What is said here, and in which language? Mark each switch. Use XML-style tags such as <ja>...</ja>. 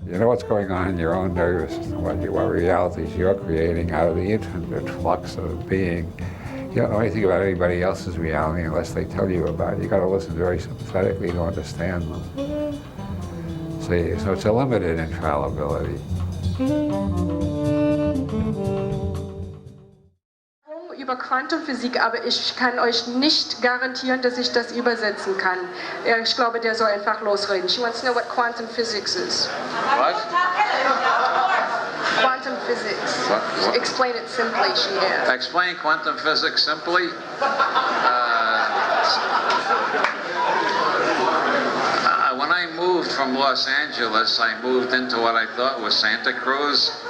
<en>You know what's going on in your own nervous system, what realities you're creating out of the infinite flux of being. You don't know anything about anybody else's reality unless they tell you about it. You got to listen very sympathetically to understand them. So it's a limited infallibility.</en> <de>Über Quantenphysik, aber ich kann euch nicht garantieren, dass ich das übersetzen kann. Ich glaube, der soll einfach losreden.</de> <en>She wants to know what quantum physics is. What? Quantum physics. What? Explain it simply, she asked. Explain quantum physics simply. When I moved from Los Angeles, I moved into what I thought was Santa Cruz.</en>